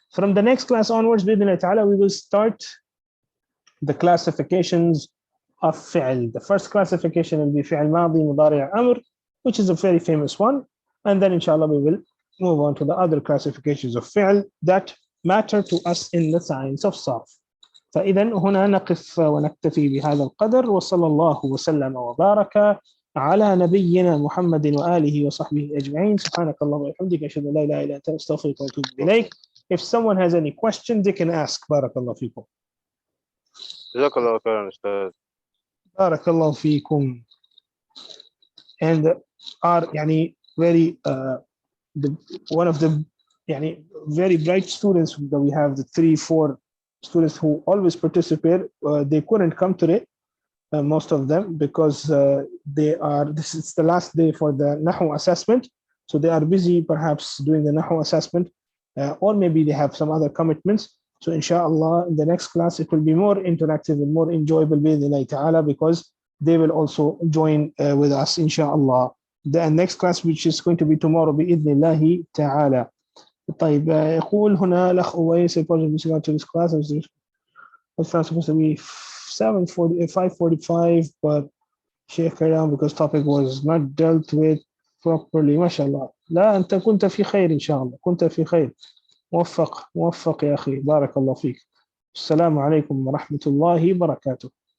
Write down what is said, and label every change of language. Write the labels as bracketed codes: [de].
[en] From the next class onwards, we will start the classifications of fi'l. The first classification will be fi'l madi, mudari', amr, which is a very famous one. And then inshallah, we will move on to the other classifications of fi'l that matter to us in the science of Sarf. [ar] فإذا هنا نقف ونكتفي بهذا القدر، وصلى الله وسلم وبارك على نبينا محمد وآله وصحبه أجمعين. سبحانك اللهم وبحمدك أشهد أن لا إله إلا أنت أستغفرك وأتوب إليك. [en] If someone has any question, they can ask. [ar] بارك الله فيكم. جزاك الله خيرا أستاذ. بارك الله فيكم. [en] And are very one of the very bright students that we have, the 3-4 students who always participate, they couldn't come today, most of them, because this is the last day for the Nahu assessment, so they are busy perhaps doing the Nahu assessment, or maybe they have some other commitments. So inshallah, in the next class it will be more interactive and more enjoyable bi'idhnillahi ta'ala, because they will also join with us inshallah. The next class, which is going to be tomorrow bi'idhnillahi ta'ala. [ar] طيب يقول هنا الأخ أويس [en] to this class. It's supposed to be 5:45, but Sheikh carried on because topic was not dealt with properly. [ar] ما شاء الله. لا أنت كنت في خير إن شاء الله. كنت في خير. موفق يا أخي. بارك الله فيك. السلام عليكم ورحمة الله وبركاته.